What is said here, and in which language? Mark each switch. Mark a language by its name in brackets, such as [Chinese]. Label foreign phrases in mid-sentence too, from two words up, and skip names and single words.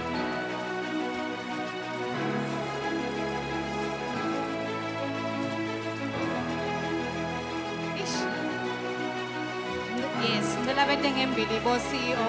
[Swati] Ish. Yes, ngicela bete ngembili bo CEO.